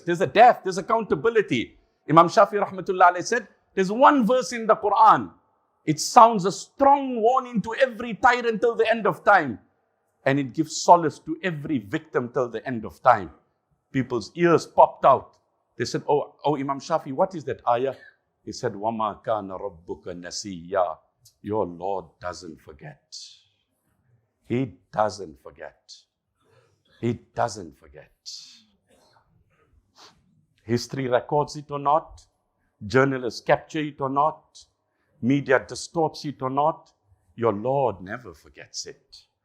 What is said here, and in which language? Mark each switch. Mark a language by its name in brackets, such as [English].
[English] There's a death, there's accountability. Imam Shafi rahmatullah alayhi said, there's one verse in the Quran. It sounds a strong warning to every tyrant till the end of time. And it gives solace to every victim till the end of time. People's ears popped out. They said, oh Imam Shafi, what is that ayah? He said, [Arabic] وَمَا كَانَ رَبُّكَ نَسِيًّا. [English] Your Lord doesn't forget. He doesn't forget. It doesn't forget. History records it or not, journalists capture it or not, media distorts it or not, your Lord never forgets it.